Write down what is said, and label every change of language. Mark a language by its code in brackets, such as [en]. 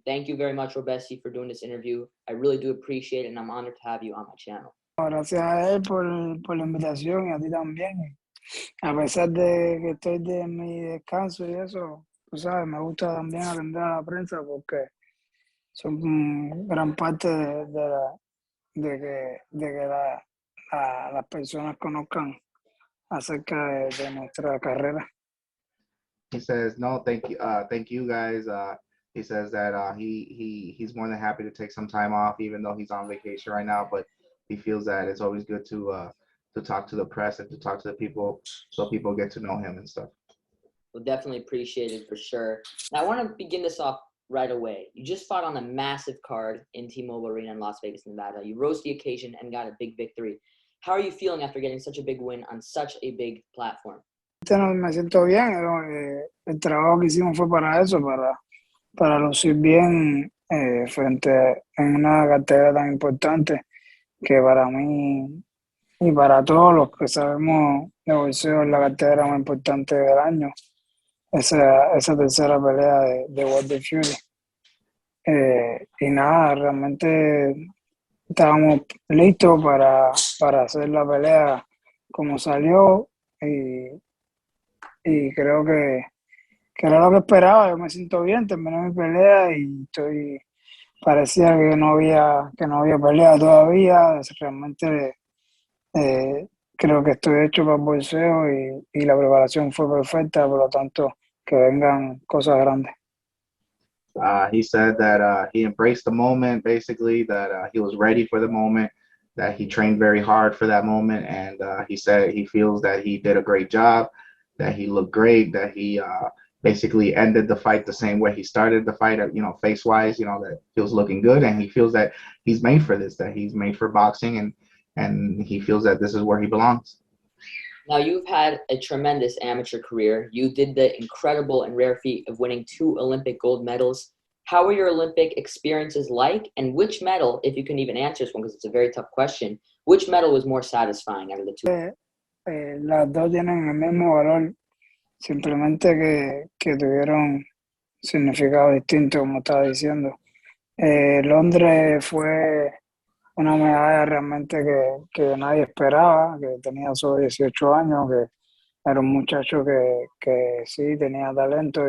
[en] thank you very much, Robeisy, for doing this interview. I really do appreciate it, and I'm honored to have you on my channel. [es] Gracias a él por la invitación y a ti también. A pesar de que estoy de mi descanso y eso, tú sabes, me gusta también atender a la prensa porque son gran parte de que las personas conozcan acerca de nuestra carrera. [en] He says, no, thank you guys. He says that he's more than happy to take some time off, even though he's on vacation right now. But he feels that it's always good to talk to the press and to talk to the people, so people get to know him and stuff. We'll definitely appreciate it for sure. Now, I want to begin this off right away. You just fought on a massive card in T-Mobile Arena in Las Vegas, Nevada. You rose to the occasion and got a big victory. How are you feeling after getting such a big win on such a big platform? [es] Me siento bien. El trabajo que hicimos fue para eso, para lucir bien frente en una cartera tan importante que para mí y para todos los que sabemos de boxeo es la cartera más importante del año. Esa tercera pelea de Wilder Fury. Y nada, realmente estábamos listos para hacer la pelea como salió y creo que era lo que esperaba. Yo me siento bien, terminé mi pelea y parecía que no había pelea todavía. Realmente creo que estoy hecho para el boxeo y la preparación fue perfecta, por lo tanto que vengan cosas grandes. [en] He said that he embraced the moment, basically, that he was ready for the moment, that he trained very hard for that moment, and he said he feels that he did a great job, that he looked great, that he basically ended the fight the same way he started the fight, face-wise, that he was looking good, and he feels that he's made for this, that he's made for boxing, and he feels that this is where he belongs. Now, you've had a tremendous amateur career. You did the incredible and rare feat of winning 2 Olympic gold medals. How were your Olympic experiences like? And which medal, if you can even answer this one, because it's a very tough question, which medal was more satisfying out of the 2? [es] Las dos tienen el mismo valor, simplemente que tuvieron significado distinto, como estaba diciendo. Londres fue una medalla realmente que nadie esperaba, que tenía solo 18 años, que era un muchacho que sí tenía talento.